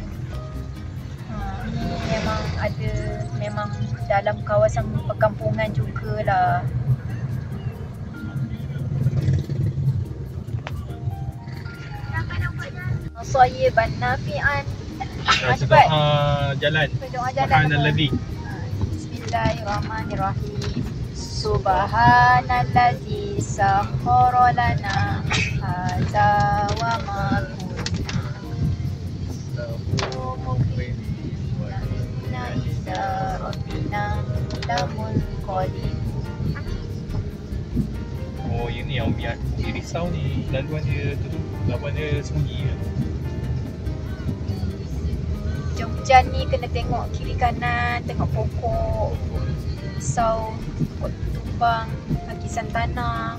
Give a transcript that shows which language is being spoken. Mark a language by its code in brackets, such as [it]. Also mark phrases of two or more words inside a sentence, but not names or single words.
[ms] Ni memang dalam kawasan perkampungan jugalah. [ar] صيبا نافعا. [ms] Cepat. Jalan. Doa jalan. [ar] سبحان الذي. بسم الله الرحمن الرحيم سبحان الذي سخر لنا هذا وما كنا إلى ربنا لمنقلبون. [ms] Oh, ini yang Umi risau ni. Laluan dia tu laluan dia sembunyi kan. Hujan ni kena tengok kiri kanan, tengok pokok risau, pokok tumbang, lapisan tanah.